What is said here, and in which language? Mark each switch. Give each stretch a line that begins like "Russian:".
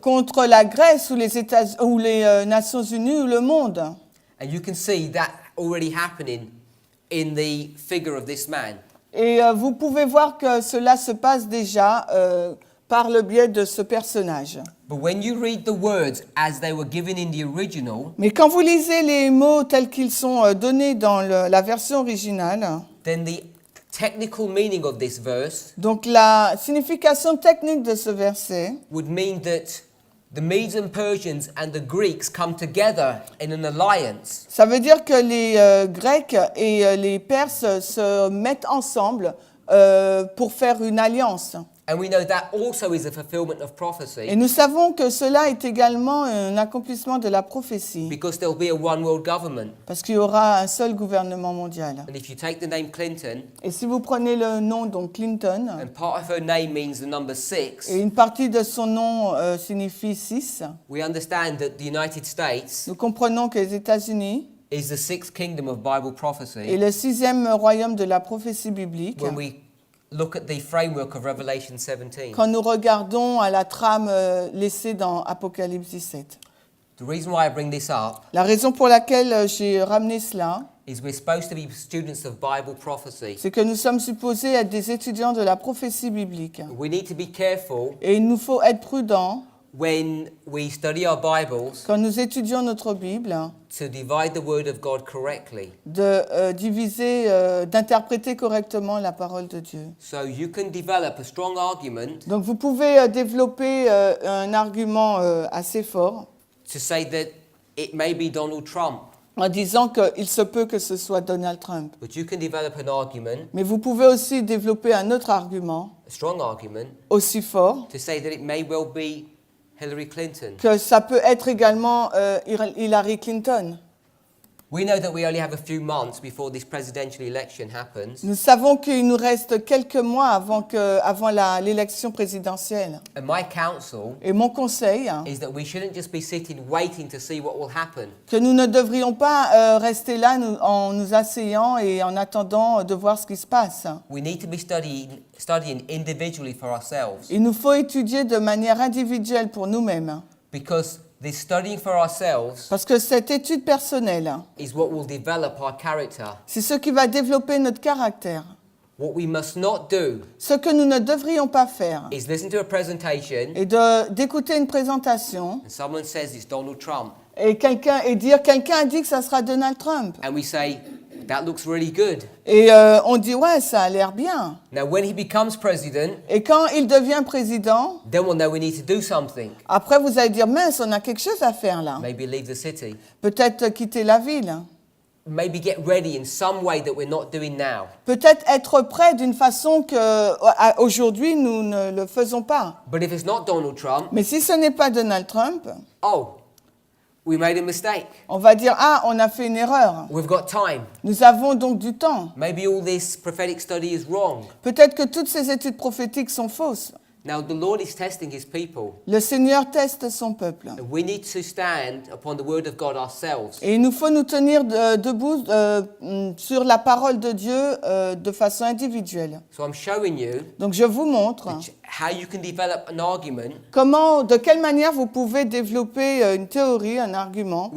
French: contre la Grèce ou les Nations Unies ou le monde.
English: And you can see that already happening in the figure of this man.
French: Et vous pouvez voir que cela se passe déjà par le biais de ce personnage.
English: But when you read the words as they were given in the original,
French: Mais quand vous lisez les mots tels qu'ils sont donnés dans la version originale,
English: then the technical meaning of this verse
French: Donc la signification technique de ce verset
English: would mean that the Medes and Persians and the Greeks come together in an alliance.
French: ça veut dire que les Grecs et les Perses se mettent ensemble pour faire une alliance.
English: And we know that also is a fulfillment of
French: Et
English: prophecy
French: nous savons que cela est également un accomplissement de la prophétie,
English: because there will be a one world government.
French: parce qu'il y aura un seul gouvernement mondial.
English: And if you take the name Clinton,
French: Et si vous prenez le nom donc Clinton,
English: and part of her name means the number 6,
French: et une partie de son nom signifie 6,
English: we understand that the United States
French: nous comprenons que les États-Unis
English: is the sixth kingdom of Bible
French: est
English: prophecy
French: le 6e royaume de la prophétie biblique.
English: when we look at the framework of Revelation 17.
French: Quand nous regardons à la trame laissée dans Apocalypse 17.
English: The reason why I bring this up
French: La raison pour laquelle j'ai ramené cela,
English: is we're supposed to be students of Bible prophecy.
French: c'est que nous sommes supposés être des étudiants de la prophétie biblique.
English: We need to be careful
French: Et il nous faut être prudents
English: when we study our Bibles
French: quand nous étudions notre Bible,
English: to divide the Word of God correctly.
French: de diviser, d'interpréter correctement la parole de Dieu.
English: So you can develop a strong argument
French: Donc vous pouvez développer un argument assez fort
English: to say that it may be Donald Trump,
French: en disant qu'il se peut que ce soit Donald Trump.
English: but you can develop an argument,
French: Mais vous pouvez aussi développer un autre argument
English: a strong argument,
French: aussi fort,
English: to say that it may well be Hillary Clinton.
French: que ça peut être également Hillary Clinton.
English: We know that we only have a few months before this presidential election happens,
French: Nous savons qu'il nous reste quelques mois avant l'élection présidentielle.
English: and my counsel
French: Et mon conseil,
English: is that we shouldn't just be sitting waiting to see what will happen.
French: que nous ne devrions pas rester là en nous asseyant et en attendant de voir ce qui se passe.
English: We need to be studying individually for ourselves,
French: Il nous faut étudier de manière individuelle pour nous-mêmes.
English: because this studying for ourselves
French: Parce que cette étude personnelle,
English: is what will develop our character.
French: c'est ce qui va développer notre caractère.
English: What we must not do
French: Ce que nous ne devrions pas faire
English: is listen to a presentation
French: est d'écouter une présentation
English: and someone says it's Donald Trump,
French: et dire quelqu'un a dit que ça sera Donald Trump.
English: and we say, that looks really good.
French: Et on dit ouais, ça a l'air bien.
English: Now when he becomes president,
French: Et quand il devient président,
English: then we'll know we need to do something.
French: après vous allez dire mince, on a quelque chose à faire là.
English: Maybe leave the city.
French: Peut-être quitter la ville.
English: Maybe get ready in some way that we're not doing now.
French: Peut-être être prêt d'une façon que aujourd'hui nous ne le faisons pas.
English: But if it's not Donald Trump,
French: Mais si ce n'est pas Donald Trump,
English: oh, we made a mistake.
French: on va dire ah, on a fait une erreur.
English: We've got time.
French: Nous avons donc du temps.
English: Maybe all this prophetic study is wrong.
French: Peut-être que toutes ces études prophétiques sont fausses.
English: Now the Lord is testing his people.
French: Le Seigneur teste son peuple.
English: And we need to stand upon the word of God ourselves.
French: Et il nous faut nous tenir debout sur la parole de Dieu de façon individuelle.
English: So I'm showing you
French: Donc je vous montre
English: how you can develop an argument
French: de quelle manière vous pouvez développer une théorie, un argument,